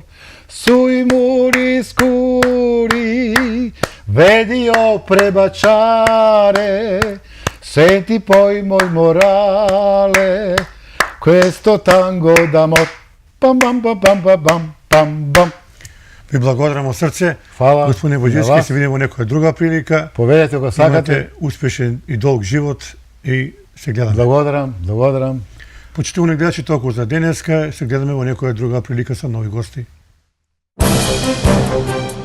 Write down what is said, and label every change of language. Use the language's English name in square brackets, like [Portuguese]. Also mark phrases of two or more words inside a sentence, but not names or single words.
[Italian] Sui muri scuri vedi-o prebaciare, senti poi mormorare questo tango d'amor. Пам, бам, бам, бам, бам, бам, пам, бам. [Macedonian] Ви благодарам од срце. Фала. Господине Боџински, се видиме во некоја друга прилика. Поведете го сакате. Имате успешен и долг живот и се гледаме. Благодарам. Почитувани гледачи, толку за денеска. Се гледаме во некоја друга прилика со нови гости.